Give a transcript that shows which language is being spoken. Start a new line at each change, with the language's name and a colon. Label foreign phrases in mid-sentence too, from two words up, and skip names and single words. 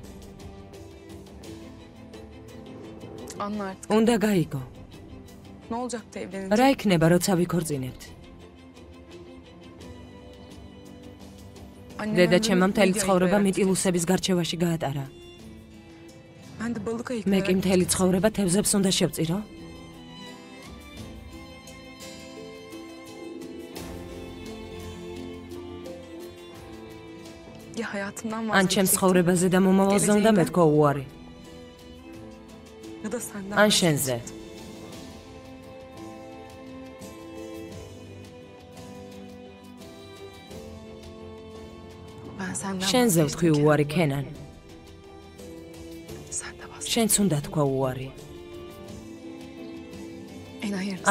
Turkish: Anla artık.
Georgian: უნდა გაიგო.
Turkish: Ne olacaktı evlenince?
Georgian: რა იქნება, როცა ვიქორწინებთ? დედა ჩემმა მთელი ცხოვრება მიტილუსების გარჩევაში გაატარა.
Turkish: Ben de balık
Georgian: მე
Turkish: ayıklayarak...
Georgian: კი მთელი ცხოვრება თევზებს უნდა შევწირო?
Turkish: Ya hayatımdan
Georgian: ან ჩემს ცხოვრებაზე და მომავალზე უნდა მეთქვა უარი,
Turkish: Ya da senden
Georgian: ან შენზე.
Turkish: Ben senden
Georgian: შენზე ვთქვი უარი, ქენან.
Turkish: Sen de bas.
Georgian: შენც უნდა თქვა უარი.
Turkish: En hayırlısı.